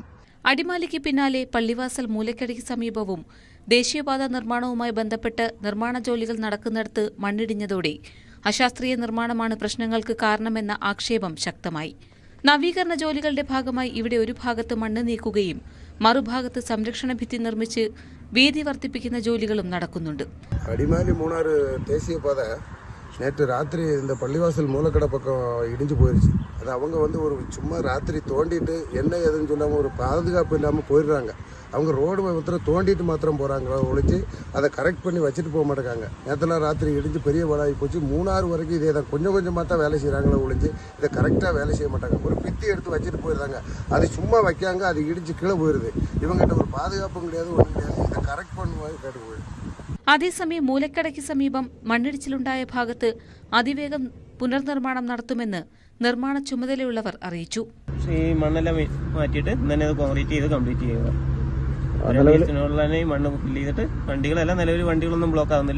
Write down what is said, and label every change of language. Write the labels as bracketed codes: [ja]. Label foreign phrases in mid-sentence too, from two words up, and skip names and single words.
[ml] അടിമാലിക്ക് പിന്നാലെ പള്ളിവാസൽ മൂലക്കടയ്ക്ക് സമീപവും ദേശീയപാത നിർമ്മാണവുമായി ബന്ധപ്പെട്ട് നിർമ്മാണ ജോലികൾ നടക്കുന്നിടത്ത് മണ്ണിടിഞ്ഞതോടെ അശാസ്ത്രീയ നിർമ്മാണമാണ് പ്രശ്നങ്ങൾക്ക് കാരണമെന്ന ആക്ഷേപം ശക്തമായി. നവീകരണ ജോലികളുടെ ഭാഗമായി ഇവിടെ ഒരു ഭാഗത്ത് മണ്ണ് നീക്കുകയും മറുഭാഗത്ത് സംരക്ഷണ ഭിത്തി നിർമ്മിച്ച് വീതി വർദ്ധിപ്പിക്കുന്ന ജോലികളും നടക്കുന്നുണ്ട്. [ta] அடிமாலி மூணாறு தேசிய பாதை நேற்று ராத்திரி இந்த பள்ளிவாசல் மூலக்கடை பக்கம் இடிஞ்சு போயிருச்சு. அது அவங்க ஒரு சும்மா ராத்திரி தோண்டிட்டு என்ன ஏதுன்னு சொல்லாமல் ஒரு பாதுகாப்பு இல்லாமல் போயிடுறாங்க. அவங்க ரோடு மாத்திரம் தோண்டிட்டு மாத்திரம் போகிறாங்க ஒழிச்சு அதை கரெக்ட் பண்ணி வச்சுட்டு போக மாட்டேங்காங்க. நேற்றுலாம் ராத்திரி இடிஞ்சு பெரிய பாடாகி போச்சு. மூணாறு வரைக்கும் இதே தான் கொஞ்சம் கொஞ்சமாக தான் வேலை செய்கிறாங்களோ ஒழிச்சு இதை கரெக்டாக வேலை செய்ய மாட்டாங்க. ஒரு பித்தி எடுத்து வச்சுட்டு போயிடுறாங்க. அது சும்மா வைக்காங்க, அது இடிஞ்சு கீழே போயிடுது. இவங்ககிட்ட ஒரு பாதுகாப்பும் கிடையாது, ஒன்றும் கிடையாது. இதை கரெக்ட் பண்ணுவாங்க கேட்டு போயிடுது. [ml] അതേസമയം മൂലക്കടയ്ക്ക് സമീപം മണ്ണിടിച്ചിലുണ്ടായ ഭാഗത്ത് അതിവേഗം പുനർനിർമ്മാണം നടത്തുമെന്ന് നിർമ്മാണ ചുമതലയുള്ളവർ അറിയിച്ചു. ഈ മണ്ണെല്ലാം മാറ്റിയിട്ട് തന്നെ അത് കോൺക്രീറ്റ് ചെയ്ത് കംപ്ലീറ്റ് ചെയ്യുക. മണ്ണ് ഫില്ല് ചെയ്തിട്ട് വണ്ടികളെല്ലാം നിലവിൽ വണ്ടികളൊന്നും ബ്ലോക്ക് ആവുന്നില്ല.